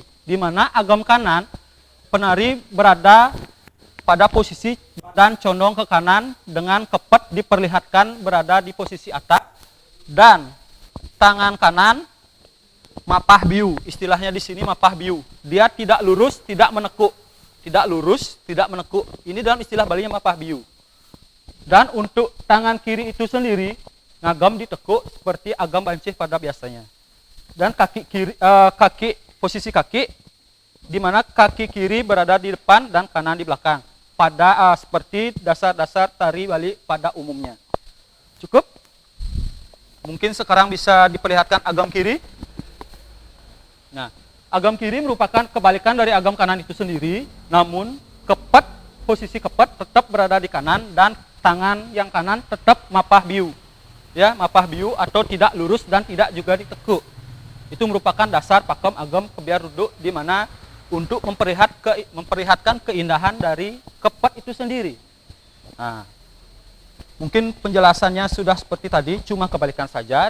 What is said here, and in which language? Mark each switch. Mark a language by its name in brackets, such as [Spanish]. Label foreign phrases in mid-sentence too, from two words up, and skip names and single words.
[Indonesian] Di mana agam kanan penari berada pada posisi badan condong ke kanan dengan kepet diperlihatkan berada di posisi atas dan tangan kanan [Balinese] mapah biu. [Indonesian] Istilahnya di sini [Balinese] mapah biu. [Indonesian] Dia tidak lurus, tidak menekuk. Tidak lurus, tidak menekuk. Ini dalam istilah Balinya [Balinese] mapah biu. [Indonesian] Dan untuk tangan kiri itu sendiri ngagam ditekuk seperti [Balinese] agam bancih [Indonesian] pada biasanya. Dan kaki kiri, posisi kaki di mana kaki kiri berada di depan dan kanan di belakang. Pada seperti dasar-dasar tari Bali pada umumnya. Cukup? Mungkin sekarang bisa diperlihatkan agam kiri. Nah, agam kiri merupakan kebalikan dari agam kanan itu sendiri, namun kepet, posisi kepet tetap berada di kanan dan tangan yang kanan tetap [Balinese] mapah biu. [Indonesian] Ya, [Balinese] mapah biu [Indonesian] atau tidak lurus dan tidak juga ditekuk. Itu merupakan dasar pakem agam kebiar duduk di mana untuk memperlihatkan keindahan dari kepet itu sendiri. Nah, mungkin penjelasannya sudah seperti tadi, cuma kebalikan saja.